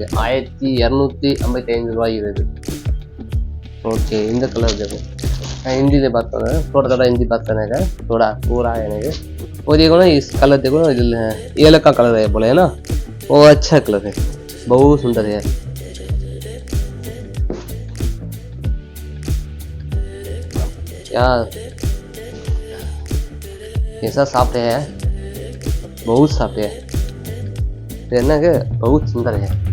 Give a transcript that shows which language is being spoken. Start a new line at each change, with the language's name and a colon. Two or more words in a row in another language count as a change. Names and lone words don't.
Tamil: 1255 ரூபாய் இது. ओके, இந்த கலர் देखो.
Hindi: हिंदी में बात कर रहे हैं, थोड़ा हिंदी बात करने का, थोड़ा पूरा है नहीं. वो देखो ना, इस कलर देखो ना, ये लड़का कलर है बोले है ना, वो अच्छा कलर है, बहुत सुंदर है। यार ऐसा साफ है, बहुत साफ है, पहनना के बहुत सुंदर है।